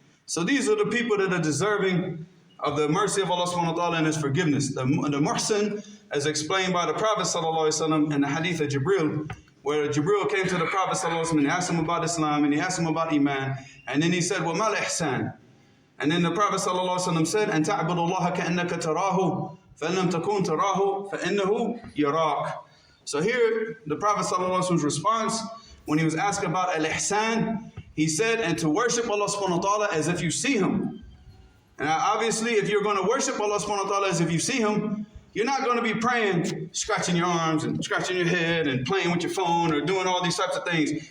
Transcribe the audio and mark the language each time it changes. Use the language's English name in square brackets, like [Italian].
[English] So these are the people that are deserving of the mercy of Allah subhanahu wa ta'ala and His forgiveness. The muhsin, as explained by the Prophet sallallahu alaihi wasallam in the hadith of Jibril, where Jibril came to the Prophet sallallahu alaihi wasallam and he asked him about Islam and he asked him about Iman, and then he said, [Arabic] وَمَا الْإِحْسَانِ. [English] And then the Prophet sallallahu alaihi wasallam said, [Arabic] أَن تَعْبُدُ اللَّهَ كَأَنَّكَ تَرَاهُ فَإِن لَمْ تَكُنْ تَرَاهُ فَإِنَّهُ يَرَاكَ. [English] So here, the Prophet ﷺ's response, when he was asked about al-ihsan, he said, and to worship Allah subhanahu wa ta'ala as if you see Him. And obviously, if you're going to worship Allah subhanahu wa ta'ala as if you see Him, you're not going to be praying, scratching your arms and scratching your head and playing with your phone or doing all these types of things.